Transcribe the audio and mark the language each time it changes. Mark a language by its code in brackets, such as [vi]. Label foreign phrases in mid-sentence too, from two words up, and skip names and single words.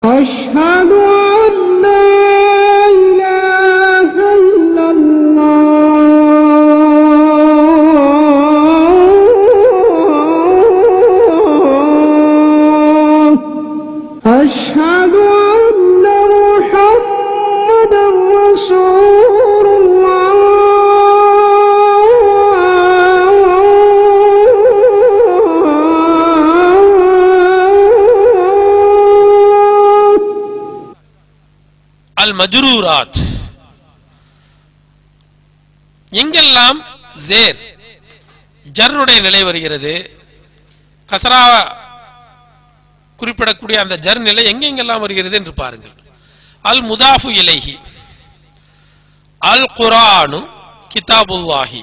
[ar] أشهد أن لا إله إلا الله أشهد أن محمدا رسول الله [ta] المجرورات எங்கெல்லாம் ஜேர் ஜர்ருடைய நிலை வருகிறது, கஸ்ரா குறிப்பிடக்கூடிய அந்த ஜர் நிலை எங்கெங்கெல்லாம் வருகிறது என்று பாருங்கள். [ar] المضاف إليه، القرآن كتاب الله.